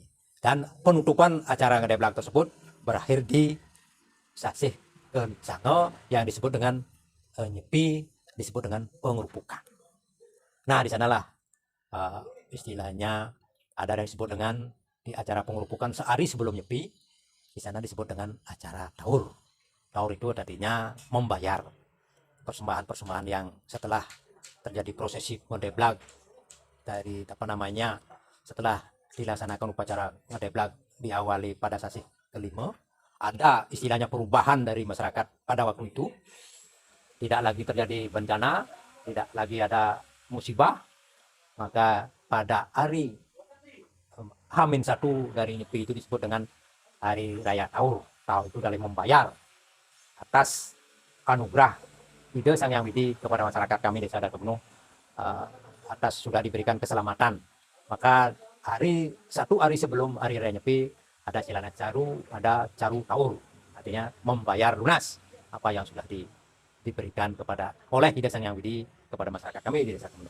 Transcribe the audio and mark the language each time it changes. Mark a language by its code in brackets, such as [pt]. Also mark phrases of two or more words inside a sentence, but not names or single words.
[id] Dan penutupan acara ngedeblak tersebut berakhir di sasih kencana yang disebut dengan nyepi, disebut dengan pengerupukan. Nah di sanalah istilahnya ada yang disebut dengan di acara pengerupukan sehari sebelum nyepi, di sana disebut dengan acara taur. Taur itu tadinya membayar persembahan-persembahan yang setelah terjadi prosesi ngedeblak dari setelah dilaksanakan upacara ngedeblak diawali pada sasi kelima, ada istilahnya perubahan dari masyarakat pada waktu itu. Tidak lagi terjadi bencana, tidak lagi ada musibah, maka pada hari H-1 dari Nyepi itu disebut dengan hari raya Taur. Taur itu dalam membayar atas anugerah Ide Sang Hyang Widi kepada masyarakat kami desa adat Kemenuk, atas sudah diberikan keselamatan. Maka satu hari sebelum hari raya Nyepi ada Cilana Caru, ada Caru Taur, artinya membayar lunas apa yang sudah diberikan oleh Ide Sang Hyang Widi kepada masyarakat kami di desa Kemenuk.